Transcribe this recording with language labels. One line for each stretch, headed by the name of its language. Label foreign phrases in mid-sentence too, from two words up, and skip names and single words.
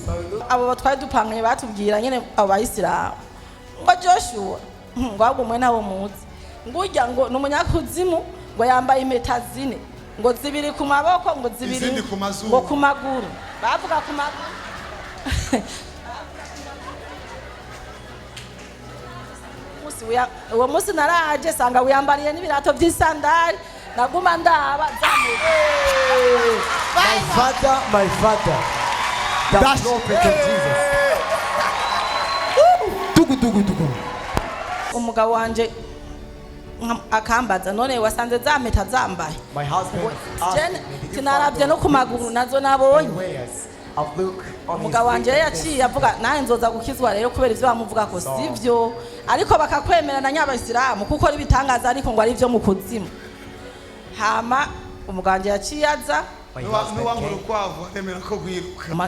Rundi: Abo batwari dupanganye batubwira nyene abayisilamu ngo Joshua ngo agumwe nabo muzi ngujya ngo numunyakuzimu ngo yambaye impeta 4 ngo 2 ku maboko ngo 2 ngo ku maguru bavuga ku maguru. Uwo musi naraje sanga wiyambariye n'ibirato by'isandari naguma ndaba zamuye.
English: My father, the prophet of Jesus.
Rundi: Tugu. Umugabo wanje akambaza none wasanze zameta zambaye.
English: My husband
Rundi: tinarabye no ku maguru nazo nabonye. Umugabo wanje yaciye avuga naye nzoza gukizwa rero kubera ivyo bamuvuga ko sivyo ariko bakakwemera na nyabasilamu kuko ari bitangaza ariko ngo ari ivyo mu kuzimu. Hama umuganje yaciye aza n'uwangura ukwavu emera ko gwiruka.